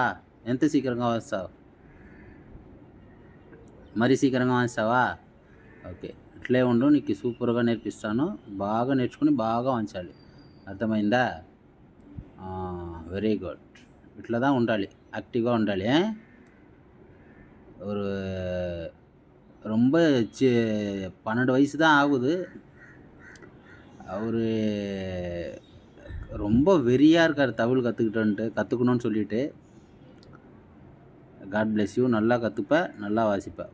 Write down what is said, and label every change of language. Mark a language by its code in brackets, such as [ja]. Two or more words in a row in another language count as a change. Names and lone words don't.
[te] ఎంత శీఘ్రంగా వస్తావు? మరీ శీఘ్రంగా వంచావా? ఓకే, ఇట్లే ఉండు. నీకు సూపర్గా నేర్పిస్తాను. బాగా నేర్చుకుని బాగా వంచాలి. అర్థమైందా? [en] very good. [te] ఇట్లా ఉండాలి. యాక్టివ్గా ఉండాలి. [ta] ஒரு ரொம்ப 12 வயசு தான் ஆகுது. அவர் ரொம்ப வெறியாக இருக்கார் தமிழ் கற்றுக்கணும்னு சொல்லிட்டு. [en] God bless you. [ta] நல்லா கற்றுப்ப, நல்லா வாசிப்ப.